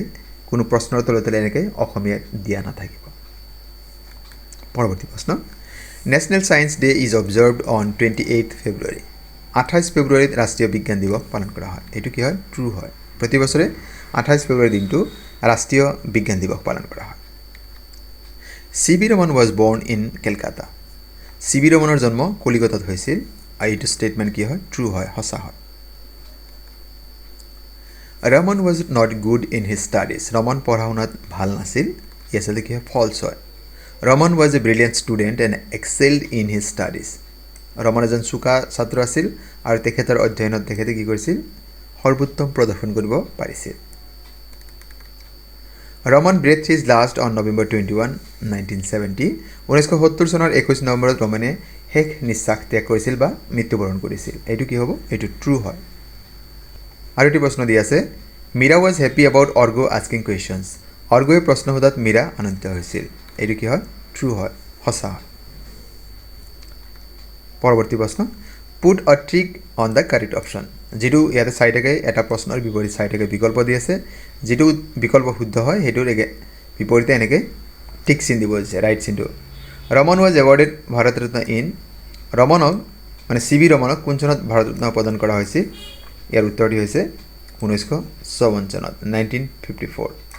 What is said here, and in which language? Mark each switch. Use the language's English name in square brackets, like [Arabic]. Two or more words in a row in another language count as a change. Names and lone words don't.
[Assamese] কোনো প্ৰশ্নৰ তলতে এনেকৈ অসমীয়া দিয়া নাথাকিব পৰৱৰ্তী প্ৰশ্ন [English] National Science Day is observed on 28 February [Assamese] 28 ফেব্ৰুৱাৰীত ৰাষ্ট্ৰীয় বিজ্ঞান দিৱস পালন কৰা হয় এইটো কি হয় ট্ৰু হয় প্ৰতি বছৰে 28 ফেব্ৰুৱাৰী দিনটো ৰাষ্ট্ৰীয় বিজ্ঞান দিৱস পালন কৰা হয় [English] CB Raman was born in Kolkata [Assamese] CB Ramanৰ জন্ম কলিকতাত হৈছিল আৰু এইটো ষ্টেটমেণ্ট কি হয় ট্ৰু হয় সঁচা হয় [English] Raman was not good in his studies [Assamese] Raman পঢ়া শুনাত ভাল নাছিল ই আচলতে কি হয় ফলছ হয় [English] Raman was a brilliant student and excelled in his studies [Assamese] Raman এজন চোকা ছাত্ৰ আছিল আৰু তেখেতৰ অধ্যয়নত তেখেতে কি কৰিছিল সৰ্বোত্তম প্ৰদৰ্শন কৰিব পাৰিছিল [English] Raman breathed his last on November 21, 1970 [Assamese] 1970 চনৰ 21 নৱেম্বৰত ৰমানে শেষ নিশ্বাস ত্যাগ কৰিছিল বা মৃত্যুবৰণ কৰিছিল এইটো কি হ'ব এইটো ট্ৰু হয় আৰু এটি প্ৰশ্ন দিয়া আছে মীৰা [English] was happy about Orgo asking questions [Assamese] অৰ্গয়ে প্ৰশ্ন সোধাত মীৰা আনন্দিত হৈছিল এইটো কি হয় ট্ৰু হয় সঁচা হয় পৰৱৰ্তী প্ৰশ্ন [English] Put a trick on the correct option [Assamese] যেটো ইয়াতে চাই থাকে এটা প্ৰশ্নৰ বিপৰীত চাই থাকে বিকল্প দি আছে যেটো বিকল্প শুদ্ধ হয় হেতুৰ বিপৰীতে এনেকৈ টিক চিন দিব আছে ৰাইট চিনটো [English] Raman was awarded Bharat Ratna in [Assamese] ৰমনক মানে CB ৰমনক কোন চনত ভাৰত ৰত্ন প্ৰদান কৰা হৈছিল ইয়াৰ উত্তৰটি হৈছে 1954 চনত 1954